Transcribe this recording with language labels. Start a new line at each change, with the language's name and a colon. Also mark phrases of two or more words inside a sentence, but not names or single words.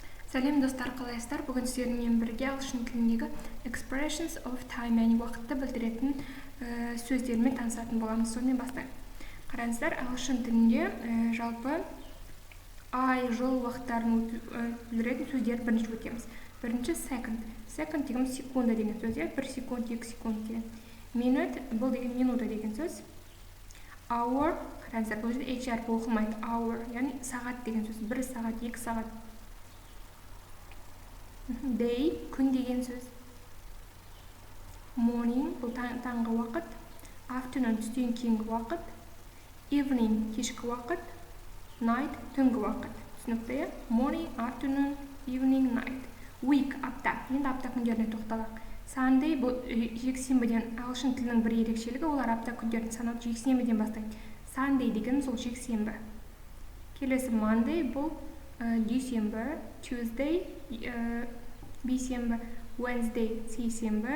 Kazakh: Сәлем достар, қалайсыздар? Бүгін сіздермен бірге ағылшын тіліндегі
English: expressions of time,
Kazakh: яғни уақытты білдіретін сөздермен танысатын боламыз. Сонымен бастайық. Қараңыздар, ағылшын тілінде жалпы ай, жыл уақыттарын білдіретін сөздер бірінші өтеміз. Бірінші second. Second деген секунда деген сөз, 1 секунд, 2 секунд деген. Minute, бұл деген минута деген сөз. Hour, қараңыздар, бұл жерде H әрпі оқылмайды. Hour, яғни сағат деген сөз. 1 сағат, 2 сағат. Day, күн деген сөз. Morning, бұл таңғы уақыт. Afternoon, түстен кейінгі уақыт. Evening, кешкі уақыт. Night, түнгі уақыт. Түсінікті?
English: Morning, afternoon, evening, night.
Kazakh: Week, апта. Енді апта күндеріне тоқталайық. Sunday, бұл жексенбіден ағылшын тілінің бір ерекшелігі, олар апта күндерін санауды жексенбіден бастайды. Sunday деген сол жексенбі. Келесі Monday, бұл дүйсенбі. Tuesday, бейсенбі. Wednesday, сейсенбі.